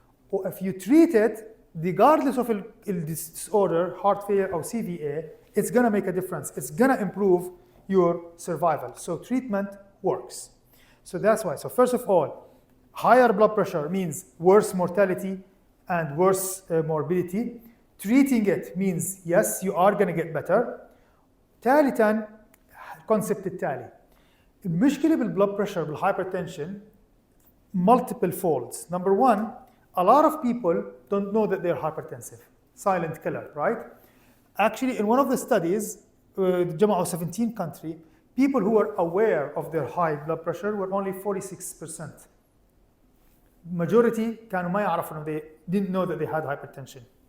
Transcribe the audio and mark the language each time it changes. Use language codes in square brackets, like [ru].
[en] Or if you treat it, regardless of the disorder, heart failure or CVA, it's going to make a difference. It's going to improve your survival. So treatment works. So that's why. So first of all, higher blood pressure means worse mortality and worse morbidity. Treating it means yes, you are going to get better. [ar] ثالثا الكونسبت التالي، المشكلة بالبلد بريشر بالهايبرتنشن [en] multiple folds. Number one, a lot of people don't know that they're hypertensive. Silent killer, right? Actually, in one of the studies, [ar] جمعوا [en] 17 countries, people who were aware of their high blood pressure were only 46%. Majority [ar] كانوا ما يعرفوا إنه [en] they didn't know that they had hypertension.